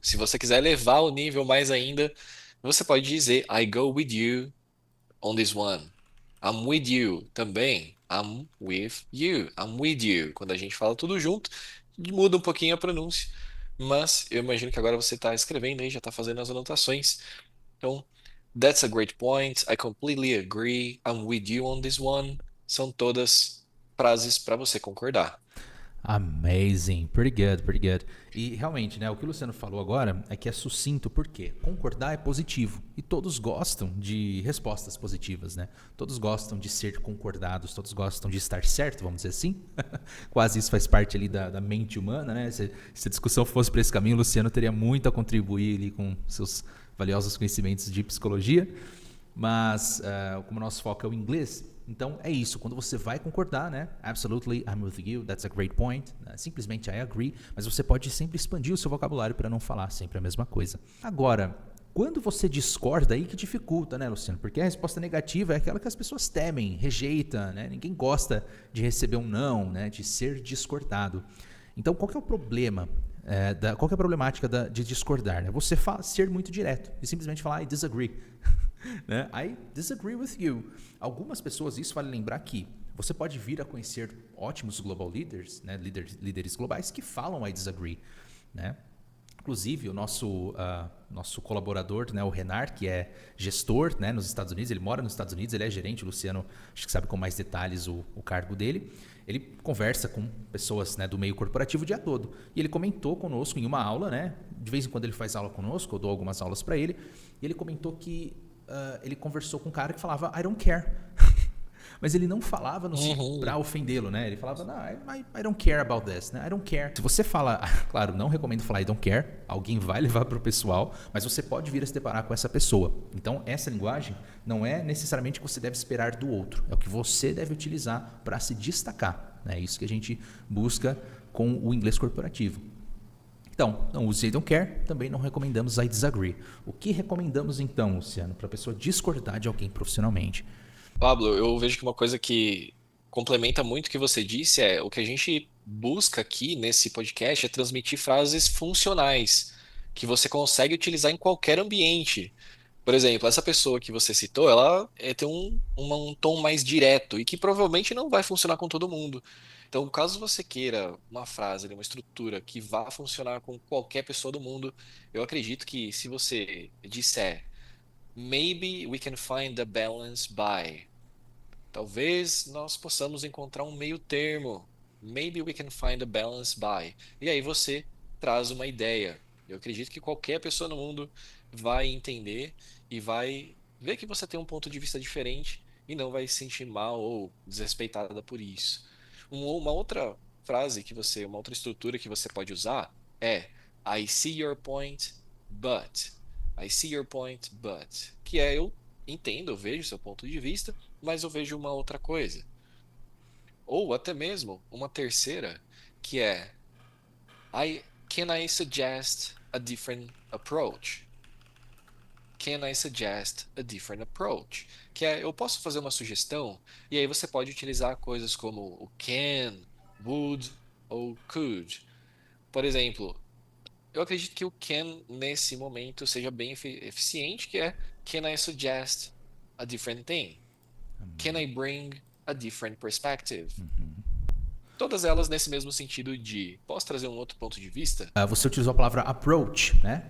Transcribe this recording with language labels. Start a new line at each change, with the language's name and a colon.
Portuguese: Se você quiser levar o nível mais ainda, você pode dizer
English: I go with you on this one. I'm with you
Portuguese: também.
English: I'm with you. I'm with you.
Portuguese: Quando a gente fala tudo junto, muda um pouquinho a pronúncia. Mas eu imagino que agora você está escrevendo aí, já está fazendo as anotações. Então,
English: that's a great point. I completely agree. I'm with you on this one.
Portuguese: São todas frases para você concordar.
English: Amazing, pretty good, pretty good.
Portuguese: E realmente, né, o que o Luciano falou agora é que é sucinto, porque concordar é positivo e todos gostam de respostas positivas, né? Todos gostam de ser concordados, todos gostam de estar certo, vamos dizer assim. Quase isso faz parte ali da mente humana, né? Se a discussão fosse para esse caminho, o Luciano teria muito a contribuir ali com seus valiosos conhecimentos de psicologia. Mas, como o nosso foco é o inglês, então é isso. Quando você vai concordar, né?
English: Absolutely, I'm with you, that's a great point.
Portuguese: Simplesmente
English: I agree.
Portuguese: Mas você pode sempre expandir o seu vocabulário para não falar sempre a mesma coisa. Agora, quando você discorda, aí que dificulta, né, Luciano? Porque a resposta negativa é aquela que as pessoas temem, rejeitam, né? Ninguém gosta de receber um não, né? De ser discordado. Então, qual que é o problema? Qual que é a problemática de discordar? Né? Você ser muito direto e simplesmente falar
English: I disagree.
Portuguese: Né?
English: I disagree with you.
Portuguese: Algumas pessoas, isso vale lembrar que você pode vir a conhecer ótimos global leaders, né? Líderes globais que falam
English: I disagree.
Portuguese: Né? Inclusive, o nosso colaborador, né, o Renar, que é gestor, né, nos Estados Unidos, ele mora nos Estados Unidos, ele é gerente, o Luciano acho que sabe com mais detalhes o cargo dele. Ele conversa com pessoas, né, do meio corporativo o dia todo. E ele comentou conosco em uma aula, né, de vez em quando ele faz aula conosco, eu dou algumas aulas para ele, e ele comentou que ele conversou com um cara que falava
English: I don't care.
Portuguese: Mas ele não falava pra ofendê-lo, né? Ele falava,
English: I don't care about this,
Portuguese: né?
English: I don't care.
Portuguese: Se você fala, claro, não recomendo falar
English: I don't care,
Portuguese: alguém vai levar pro pessoal, mas você pode vir a se deparar com essa pessoa. Então, essa linguagem não é necessariamente o que você deve esperar do outro, é o que você deve utilizar para se destacar. É isso que a gente busca com o inglês corporativo. Então, não use
English: I don't care,
Portuguese: também não recomendamos
English: I disagree.
Portuguese: O que recomendamos então, Luciano, para a pessoa discordar de alguém profissionalmente? Pablo, eu vejo que uma coisa que complementa muito o que você disse é o que a gente busca aqui nesse podcast é transmitir frases funcionais que você consegue utilizar em qualquer ambiente. Por exemplo, essa pessoa que você citou, ela tem um tom mais direto e que provavelmente não vai funcionar com todo mundo. Então, caso você queira uma frase, uma estrutura que vá funcionar com qualquer pessoa do mundo, eu acredito que se você disser
English: Maybe we can find a balance by.
Portuguese: Talvez nós possamos encontrar um meio termo.
English: Maybe we can find a balance by.
Portuguese: E aí você traz uma ideia. Eu acredito que qualquer pessoa no mundo vai entender e vai ver que você tem um ponto de vista diferente e não vai se sentir mal ou desrespeitada por isso. Uma outra frase que uma outra estrutura que você pode usar é
English: I see your point, but. I see your point, but.
Portuguese: Que é eu entendo, eu vejo seu ponto de vista, mas eu vejo uma outra coisa. Ou até mesmo uma terceira, que é
English: can I suggest a different approach? Can I suggest a different approach?
Portuguese: Que é eu posso fazer uma sugestão e aí você pode utilizar coisas como o can, would ou could. Por exemplo, Eu acredito que o can nesse momento seja bem eficiente, que é
English: can I suggest a different thing? Can I bring a different perspective?
Portuguese: Todas elas nesse mesmo sentido de posso trazer um outro ponto de vista? Você utilizou a palavra approach, né?